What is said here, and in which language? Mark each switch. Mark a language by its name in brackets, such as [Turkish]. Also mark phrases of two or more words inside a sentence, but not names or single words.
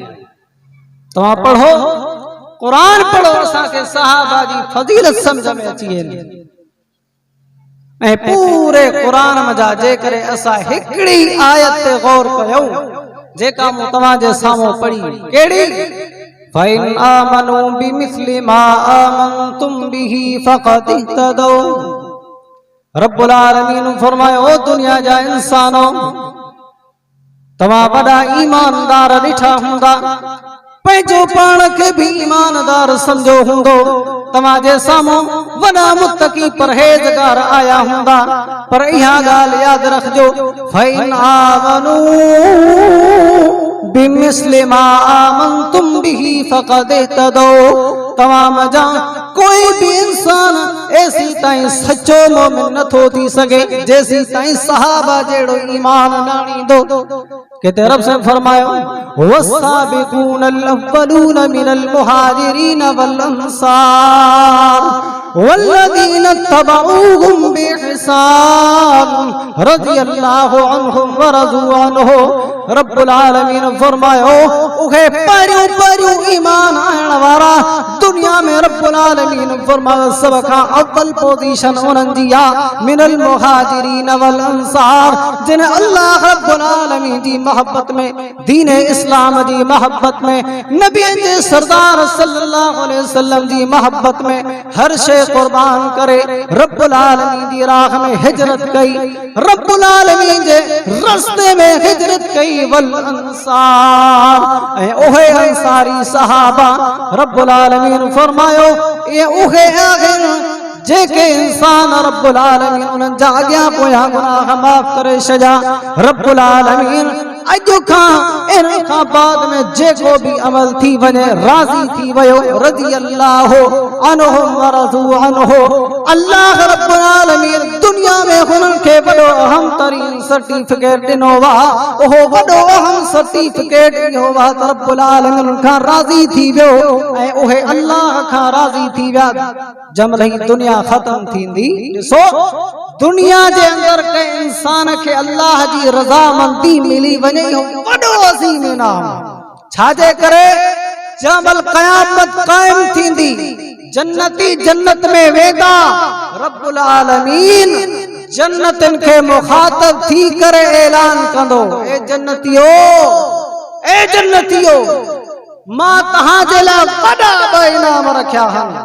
[Sindhi] तव्हां पढ़ो, क़ुरान पढ़ो, असांखे सहाबा जी फ़ज़ीलत सम्झ में अची वेंदी। ऐं पूरे क़ुरान मजा जेकॾहिं असां हिकड़ी आयत ते गौर कयूं जेका मूं तव्हां जे साम्हूं पढ़ी, कहिड़ी [Arabic] فإن آمنوا بمثل ما آمنتم به فقد اهتدوا. [Sindhi] रब्बुल आलमीन फरमायो, ओ दुनिया जा इंसानो, तव्हां वॾा ईमानदार ॾिठा हूंदा, पंहिंजो पाण खे भी ईमानदार समझो हूंदो, तव्हांजे साम्हूं वॾा मुत्तकी परहेज़गार आया हूंदा, पर इहा ॻाल्हि यादि रखजो, [Arabic] فإن آمنوا بمثل ما آمنتم به فقد اهتدوا. [Sindhi] तव्हां मजा कोई भी इंसान ऐसी ताईं सच्चो मोमिन नथो थी सघे जेसी ताईं सहाबा जहिड़ो ईमान न आणींदो। किथे रब से फरमायो, [Arabic] والسابقون الأولون من المهاجرين والأنصار والذين اتبعوهم بإحسان رضي الله عنهم ورضوا عنه. [Sindhi] रब्बुल आलमीन फरमायो, उहे परियों परियों ईमान आणण वारा दुनिया में रब्बुल आलमीन फरमायो सब खां अव्वल पोजीशन उन्हनि जी आहे, [Arabic] من المهاجرين والأنصار, [Sindhi] जिन अल्लाह रब्बुल आलमीन जी मोहब्बत में, दीन इस्लाम जी मोहब्बत में, नबी जे सरदार [Arabic] صلى الله عليه وسلم [Sindhi] जी मोहब्बत में हर शे कुर्बान करे रब्बुल आलमीन जी राह में हिजरत कई, रब्बुल आलमीन जे रस्ते में हिजरत कई। [Arabic] والأنصار, [Sindhi] ऐं उहे अंसारी सहाबा रब्बुल आलमीन फरमायो, ये उहे आहिनि जेके इंसान रब्बुल आलमीन उन्हनि जा अॻियां पोयां गुनाह माफ़ करे छॾिया। रब्बुल आलमीन अॼु खां इन खां बाद में जेको भी अमल थी वञे राज़ी थी वियो, [Arabic] رضي الله عنهم ورضوا عنه. [Sindhi] अल्लाह रब्बुल आलमीन दुनिया में हुननि खे वॾो अहम तरीन सर्टिफिकेट ॾिनो वा, उहो वॾो अहम सर्टिफिकेट इहो वा त रब्बुल आलमीन खां राज़ी थी वियो ऐं उहे अल्लाह खां राज़ी थी विया। जमल ही दुनिया खत्म थींदी, ॾिसो दुनिया जे अंदर के इंसान के अल्लाह जी रज़ामंदी मिली वञे, वॾो अज़ीम इनाम। छाजे करे जमल क़यामत कायम थींदी, जन्नती जन्नत में वेंदा, रब्बुल आलमीन जन्नतन के मुखातब थी करे ऐलान कंदो, ए जन्नतियो, ए जन्नतियो, मां तहां जे लाइ वॾा ॿ इनाम रखिया आहिनि।